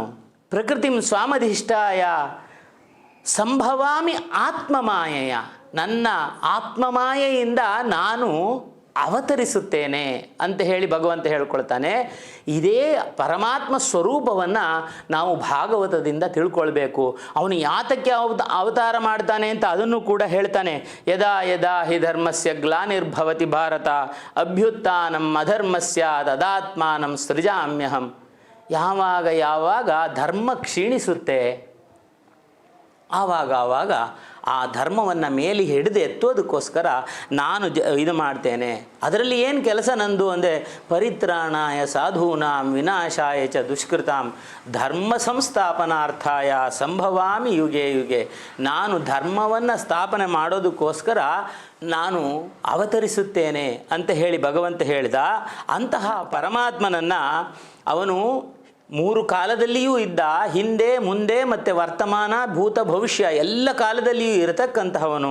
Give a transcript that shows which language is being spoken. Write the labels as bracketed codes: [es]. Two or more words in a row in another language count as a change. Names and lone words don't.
[sa] ಪ್ರಕೃತಿಂ ಸ್ವಾಮಧಿಷ್ಠಾಯ ಸಂಭವಾಮಿ ಆತ್ಮಮಾಯೆಯ, [kn] ನನ್ನ ಆತ್ಮಮಾಯೆಯಿಂದ ನಾನು ಅವತರಿಸುತ್ತೇನೆ ಅಂತ ಹೇಳಿ ಭಗವಂತ ಹೇಳ್ಕೊಳ್ತಾನೆ. ಇದೇ ಪರಮಾತ್ಮ ಸ್ವರೂಪವನ್ನು ನಾವು ಭಾಗವತದಿಂದ ತಿಳ್ಕೊಳ್ಬೇಕು. ಅವನು ಯಾತಕ್ಕೆ ಅವತಾರ ಮಾಡ್ತಾನೆ ಅಂತ ಅದನ್ನು ಕೂಡ ಹೇಳ್ತಾನೆ. [sa] ಯದಾ ಯದಾ ಹಿ ಧರ್ಮಸ್ಯ ಗ್ಲಾನಿರ್ಭವತಿ ಭಾರತ ಅಭ್ಯುತ್ಥಾನಂ ಅಧರ್ಮಸ್ಯ ತದಾತ್ಮಾನಂ ಸೃಜಾಮ್ಯಹಂ. [kn] ಯಾವಾಗ ಯಾವಾಗ ಧರ್ಮ ಕ್ಷೀಣಿಸುತ್ತೆ ಆವಾಗ ಆ ಧರ್ಮವನ್ನು ಮೇಲೆ ಹಿಡಿದು ಎತ್ತೋದಕ್ಕೋಸ್ಕರ ನಾನು ಇದು ಮಾಡ್ತೇನೆ. ಅದರಲ್ಲಿ ಏನು ಕೆಲಸ ನಂದು ಅಂದರೆ [sa] ಪರಿತ್ರಾಣಾಯ ಸಾಧೂನಾಂ ವಿನಾಶಾಯ ಚ ದುಷ್ಕೃತಾಂ ಧರ್ಮ ಸಂಸ್ಥಾಪನಾರ್ಥಾಯ ಸಂಭವಾಮಿ ಯುಗೆ ಯುಗೆ. [kn] ನಾನು ಧರ್ಮವನ್ನು ಸ್ಥಾಪನೆ ಮಾಡೋದಕ್ಕೋಸ್ಕರ ನಾನು ಅವತರಿಸುತ್ತೇನೆ ಅಂತ ಹೇಳಿ ಭಗವಂತ ಹೇಳಿದ. ಅಂತಹ ಪರಮಾತ್ಮನನ್ನು ಅವನು 3 ಕಾಲದಲ್ಲಿಯೂ ಇದ್ದ, ಹಿಂದೆ ಮುಂದೆ ಮತ್ತು ವರ್ತಮಾನ ಭೂತ ಭವಿಷ್ಯ ಎಲ್ಲ ಕಾಲದಲ್ಲಿಯೂ ಇರತಕ್ಕಂತಹವನು.